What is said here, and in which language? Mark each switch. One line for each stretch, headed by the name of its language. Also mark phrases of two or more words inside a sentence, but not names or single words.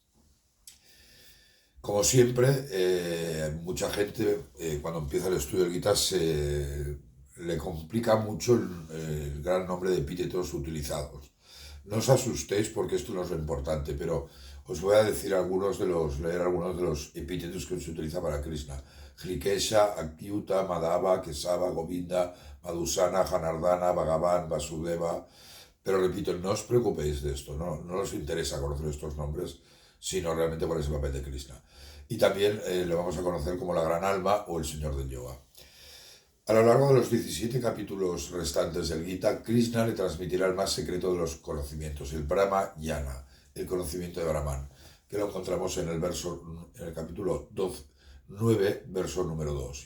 Spanish: Como siempre, mucha gente cuando empieza el estudio del Gita le complica mucho el gran nombre de epítetos utilizados. No os asustéis porque esto no es lo importante, pero os voy a decir leer algunos de los epítetos que se utiliza para Krishna. Hrikesha, Akyuta, Madhava, Kesava, Govinda, Madhusana, Janardana, Bhagavan, Vasudeva. Pero repito, no os preocupéis de esto, no os interesa conocer estos nombres, sino realmente cuál es el papel de Krishna. Y también le vamos a conocer como la Gran Alma o el Señor del Yoga. A lo largo de los 17 capítulos restantes del Gita, Krishna le transmitirá el más secreto de los conocimientos, el Brahma Yana, el conocimiento de Brahman, que lo encontramos en el capítulo 9, verso número 2.